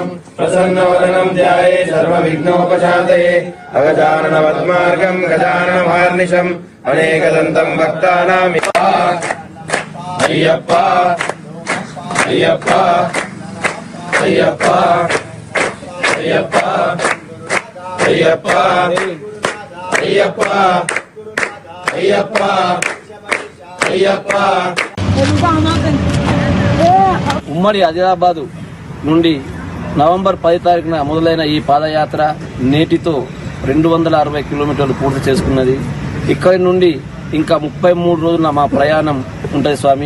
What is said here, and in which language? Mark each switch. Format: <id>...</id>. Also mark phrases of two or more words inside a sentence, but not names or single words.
<sa>प्रसन्नवदनं ध्याये सर्वविघ्नोपशान्तये अगजाननपद्मार्गं गजाननमहर्निशम् अनेकदन्तं भक्तानां अय्यप्पा अय्यप्पा अय्यप्पा अय्यप्पा अय्यप्पा अय्यप्पा अय्यप्पा अय्यप्पा</sa> <te>ఉమ్మడి ఆదిలాబాద్ నుండి నవంబర్ 10 తారీఖున మొదలైన ఈ పాదయాత్ర నేటితో 260 కిలోమీటర్లు పూర్తి చేసుకున్నది. ఇక్కడి నుండి ఇంకా 33 రోజుల మా ప్రయాణం ఉంటుంది స్వామి.</te>